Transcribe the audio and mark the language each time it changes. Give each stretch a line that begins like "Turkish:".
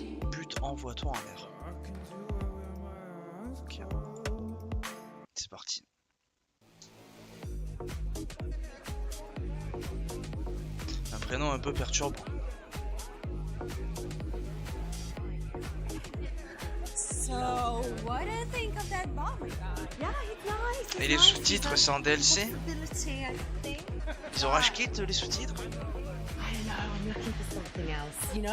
French: But, envoie-toi en l'air. Ok. C'est parti. Un prénom un peu perturbant.
English: So, what do you think of that bomb we got? Yeah, it's nice.
French: Et les sous-titres, c'est en DLC? Ils ont racheté les sous-titres?
English: I don't know, I'm looking for something else, you know?